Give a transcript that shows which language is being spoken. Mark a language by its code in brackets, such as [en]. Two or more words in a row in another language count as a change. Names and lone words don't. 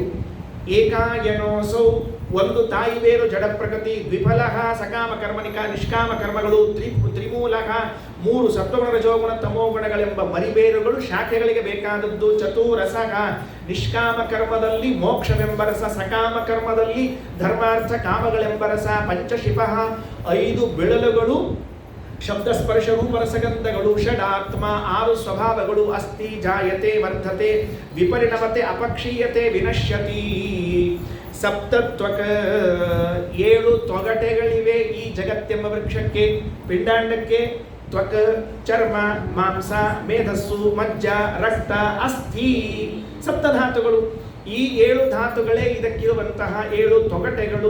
[kn] ಏಕಾಯನೋಸೌ, ಒಂದು ತಾಯಿ ಬೇರು ಜಡ ಪ್ರಕೃತಿ, ದ್ವಿಫಲಃ ಸಕಾಮ ಕರ್ಮನಿಕ, ನಿಷ್ಕಾಮ ಕರ್ಮಗಳು, ತ್ರಿಮೂಲಃ 3 ಸತ್ವಗುಣ ರಜೋಗುಣ ತಮೋಗುಣಗಳೆಂಬ ಮರಿಬೇರುಗಳು, ಶಾಖೆಗಳಿಗೆ ಬೇಕಾದದ್ದು. ಚತುರಸಃ, ನಿಷ್ಕಾಮ ಕರ್ಮದಲ್ಲಿ ಮೋಕ್ಷವೆಂಬ ರಸ, ಸಕಾಮ ಕರ್ಮದಲ್ಲಿ ಧರ್ಮಾರ್ಥ ಕಾಮಗಳೆಂಬ ರಸ. ಪಂಚಶಿಪಃ, 5 ಬೆಳಲುಗಳು, ಶಬ್ದ ಸ್ಪರ್ಶ ರೂಪ ರಸಗಂಧಗಳು. ಷಡಾತ್ಮ, 6 ಸ್ವಭಾವಗಳು. [sa] ಅಸ್ಥಿ, ಜಾಯತೆ, ವರ್ಧತೆ, ವಿಪರಿಣಮತೆ, ಅಪಕ್ಷೀಯತೆ, ವಿನಶ್ಯತಿ. [kn] ಸಪ್ತತ್ವಕ, 7 ತೊಗಟೆಗಳಿವೆ ಈ ಜಗತ್ತೆಂಬ ವೃಕ್ಷಕ್ಕೆ, ಪಿಂಡಾಂಡಕ್ಕೆ. ತ್ವಕ, ಚರ್ಮ, ಮಾಂಸ, ಮೇಧಸ್ಸು, ಮಜ್ಜ, ರಕ್ತ, ಅಸ್ಥಿ. ಸಪ್ತಧಾತುಗಳು. ಈ 7 ಧಾತುಗಳೇ ಇದಕ್ಕಿರುವಂತಹ 7 ತೊಗಟೆಗಳು.